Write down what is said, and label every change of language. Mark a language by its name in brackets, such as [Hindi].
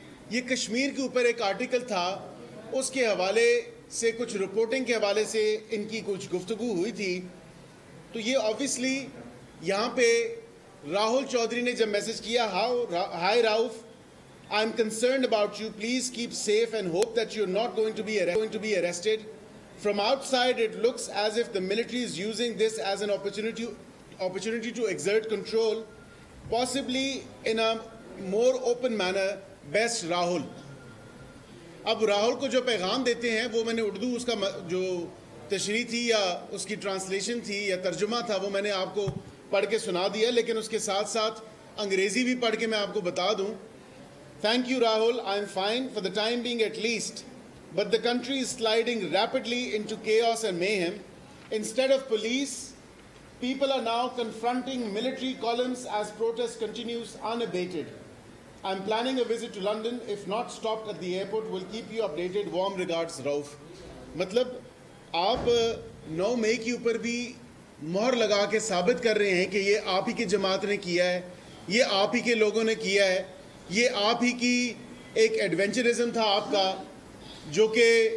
[Urdu] یہ کشمیر کے اوپر ایک آرٹیکل تھا، اس کے حوالے سے کچھ رپورٹنگ کے حوالے سے ان کی کچھ گفتگو ہوئی تھی. تو یہ آبویسلی یہاں پہ راہل چودھری نے جب میسج کیا، high Rauf, [English] I am concerned about you. Please keep safe and hope that you're not going to be arrested. From outside, it looks as if the military is using this as an opportunity to exert control, possibly in a more open manner. Best Rahul. [Urdu] اب راہل کو جو پیغام دیتے ہیں وہ میں نے اردو اس کا جو تشریح تھی یا اس کی ٹرانسلیشن تھی یا ترجمہ تھا وہ میں نے آپ کو پڑھ کے سنا دیا، لیکن اس کے ساتھ ساتھ انگریزی بھی پڑھ کے میں آپ کو بتا دوں. [English] Thank you, Rahul. I am fine for the time being at least. But the country is sliding rapidly into chaos and mayhem. Instead of police, people are now confronting military columns as protest continues unabated. I am planning a visit to London. If not stopped at the airport, we'll keep you updated. Warm regards, Rauf. [Urdu] مطلب آپ 9 مئی کے اوپر بھی مہر لگا کے ثابت کر رہے ہیں کہ یہ آپ ہی کی جماعت نے کیا ہے، یہ آپ ہی کے لوگوں نے کیا ہے، یہ آپ ہی کی ایک ایڈونچرزم تھا آپ کا جو کہ